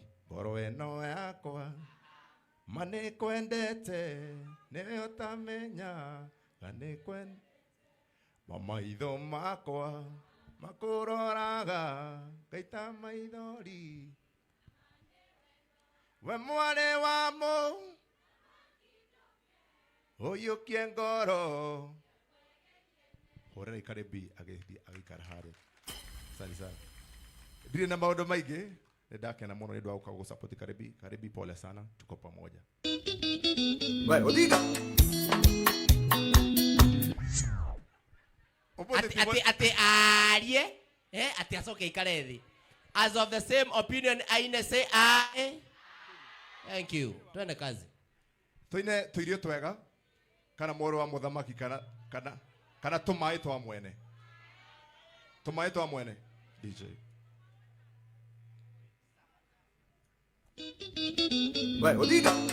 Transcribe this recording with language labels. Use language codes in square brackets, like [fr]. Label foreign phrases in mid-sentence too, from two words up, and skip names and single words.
[ki] Ngoro ĩno yakwa mane kwendete nĩwe ũtamenya gane kwendete maitho makwa makuroraga gaita maithori we mwarĩ wa ũyũkie ngoro hũrĩra karibi agĩthiĩ agĩikara harĩa. [sw] Asante sana. [ki] Ndirĩ na maũndũ maingĩ. Ndakena muno nĩ ndwa gũka support karibi. [sw] Karibi pole sana. Tuko pamoja. Vai, diga. [ki] Ati arie. Ati asoke ikare thi. [en] As of the same opinion, aine say aye. Thank you. [sw] Twende kazi. [ki] Tuine tuirio twega. Kana mwarĩ wa mũthamaki kana tũmaĩ twa mwene. Tũmaĩ twa mwene. DJ. Vai, diga.